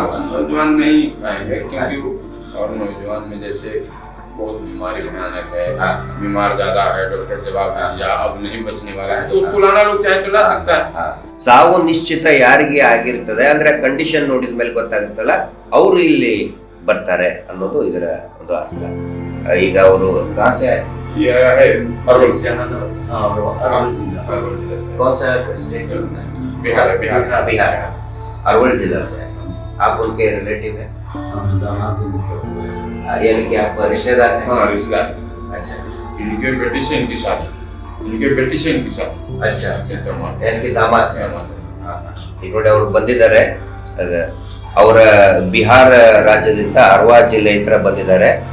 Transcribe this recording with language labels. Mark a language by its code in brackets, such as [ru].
[hi] नौजवान नहीं आएंगे क्योंकि और नौजवान में जैसे बहुत बीमारी भयानक है, बीमार ज्यादा है, डॉक्टर जवाब दिया अब नहीं बचने वाला है, तो उसको लाना लोग चाहे तो ला सकता है। [kn] ಸಾವು ನಿಶ್ಚಿತ ಯಾರಿಗೆ ಆಗಿರ್ತದೆ ಅಂದ್ರೆ ಕಂಡೀಷನ್ ನೋಡಿದ ಮೇಲೆ ಗೊತ್ತಾಗುತ್ತಲ್ಲ ಅವರು ಇಲ್ಲಿ ಬರ್ತಾರೆ ಅನ್ನೋದು ಇದರ ಒಂದು ಅರ್ಥ. ಈಗ ಅವರು ಕಾಸೆ [hi] अरवल से। कौन सा स्टेट? बिहार। बिहार, अरवल जिला से। आप उनके रिलेटिव हैं? यानी कि आप रिश्तेदार हैं? हाँ, रिश्तेदार। अच्छा, इनके बेटी से इनकी शादी, इनके बेटी से इनकी शादी। अच्छा, इनके दामाद हैं। इन्होंने [kn] ಅವರು ಬಂದಿದ್ದಾರೆ, ಅವರ ಬಿಹಾರ ರಾಜ್ಯದಿಂದ ಅರ್ವಾ ಜಿಲ್ಲೆ ಹತ್ರ ಬಂದಿದ್ದಾರೆ.